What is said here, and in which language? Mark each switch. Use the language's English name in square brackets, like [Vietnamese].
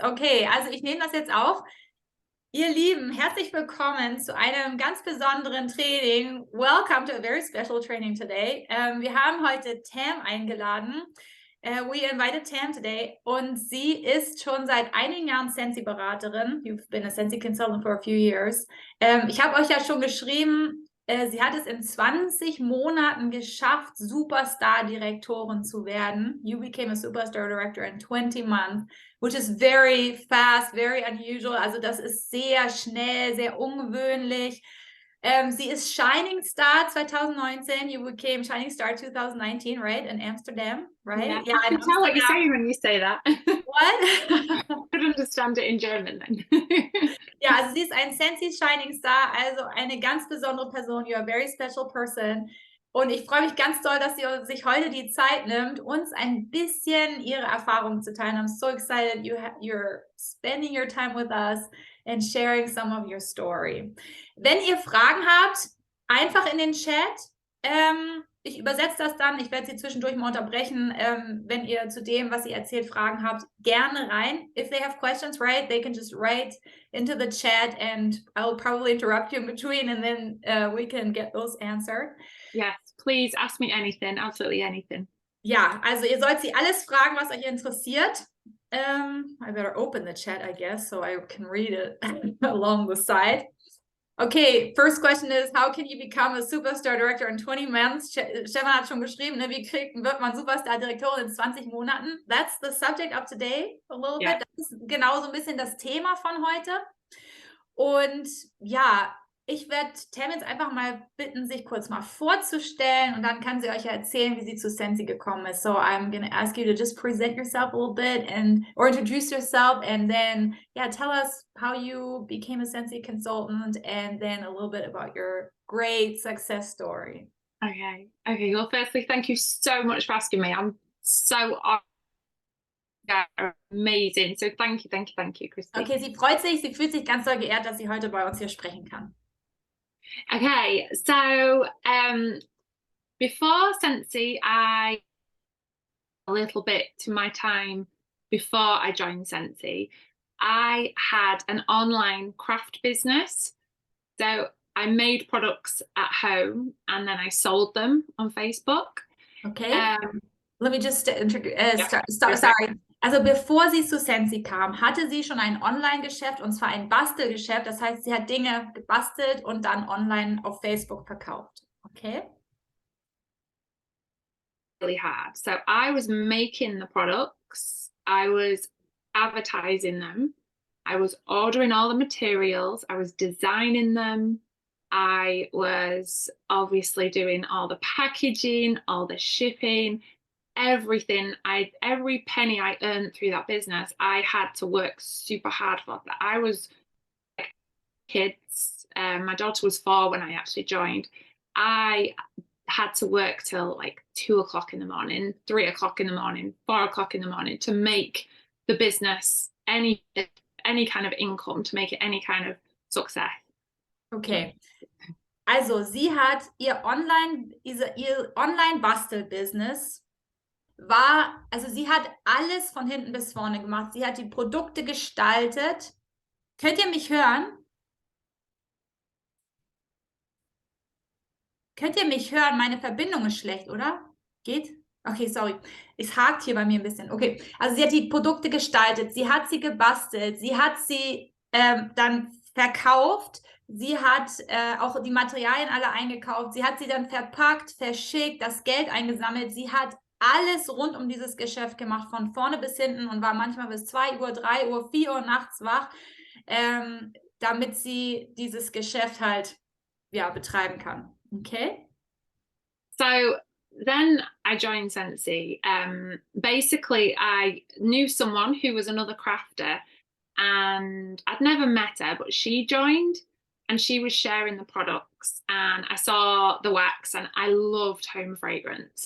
[German] Okay, also ich nehme das jetzt auf. Ihr Lieben, herzlich willkommen zu einem ganz besonderen Training. [English] Welcome to a very special training today. [German] Wir haben heute Tam eingeladen. [English] We invited Tam today [German] und sie ist schon seit einigen Jahren Sensi-Beraterin. [English] You've been a Sensi consultant for a few years. [German] Ich habe euch ja schon geschrieben, sie hat es in 20 Monaten geschafft, Superstar-Direktorin zu werden. [English] You became a Superstar Director in 20 months, which is very fast, very unusual. [German] Also das ist sehr schnell, sehr ungewöhnlich. Sie ist Shining Star 2019. [English] You became Shining Star 2019, right? In Amsterdam, right? Yeah, I can tell what you're saying when you say that. What? I could understand it in German then. [German] Ja, also sie ist ein Sensi Shining Star, also eine ganz besondere Person. [English] You're a very special person. [German] Und ich freue mich ganz doll, dass sie sich heute die Zeit nimmt, uns ein bisschen ihre Erfahrungen zu teilen. [English] I'm so excited you're spending your time with us and sharing some of your story. [German] Wenn ihr Fragen habt, einfach in den Chat. Ich übersetze das dann. Ich werde sie zwischendurch mal unterbrechen. Wenn ihr zu dem, was sie erzählt, Fragen habt, gerne rein. [English] If they have questions, right, they can just write into the chat and I'll probably interrupt you in between and then we can get those answered. Yes, please ask me anything, absolutely anything. [German] Ja, also ihr sollt sie alles fragen, was euch interessiert. [English] I better open the chat, I guess, so I can read it along the side. Okay, first question is, how can you become a Superstar Director in 20 months? [German] Stefan hat schon geschrieben, ne, wird man Superstar-Direktorin in 20 Monaten? [English] That's the subject of today, a little bit. [German] Das ist genau so ein bisschen das Thema von heute. Und ja, ich werde Tam jetzt einfach mal bitten, sich kurz mal vorzustellen und dann kann sie euch ja erzählen, wie sie zu Sensi gekommen ist. [English] So I'm going to ask you to just present yourself a little bit or introduce yourself and then, yeah, tell us how you became a Sensi consultant and then a little bit about your great success story. Okay. Well, firstly, thank you so much for asking me. I'm so amazing. So thank you, Christy. [German] Okay, sie fühlt sich ganz doll geehrt, dass sie heute bei uns hier sprechen kann. [English] Okay, so before Sensi, a little bit to my time before I joined Sensi, I had an online craft business. So I made products at home and then I sold them on Facebook. Okay. Let me just sorry. [German] Also bevor sie zu Sensi kam, hatte sie schon ein Online-Geschäft und zwar ein Bastelgeschäft. Das heißt, sie hat Dinge gebastelt und dann online auf Facebook verkauft. Okay. [English] Really hard. So I was making the products, I was advertising them, I was ordering all the materials, I was designing them, I was obviously doing all the packaging, all the shipping, everything. Every penny I earned through that business, I had to work super hard for that. I was kids. My daughter was 4 when I actually joined. I had to work till like 2 o'clock in the morning, 3 o'clock in the morning, 4 o'clock in the morning to make the business any kind of income, to make it any kind of success. Okay. [German] Also sie hat ihr Online-Bastel-Business also sie hat alles von hinten bis vorne gemacht. Sie hat die Produkte gestaltet. Könnt ihr mich hören? Könnt ihr mich hören? Meine Verbindung ist schlecht, oder? Geht? Okay, sorry. Es hakt hier bei mir ein bisschen. Okay, also sie hat die Produkte gestaltet, sie hat sie gebastelt, sie hat sie dann verkauft, sie hat auch die Materialien alle eingekauft, sie hat sie dann verpackt, verschickt, das Geld eingesammelt, sie hat alles rund um dieses Geschäft gemacht, von vorne bis hinten und war manchmal bis 2 Uhr, 3 Uhr, 4 Uhr nachts wach, damit sie dieses Geschäft halt betreiben kann. Okay. [English] So then I joined Sensi. Basically, I knew someone who was another crafter and I'd never met her, but she joined and she was sharing the products and I saw the wax and I loved home fragrance.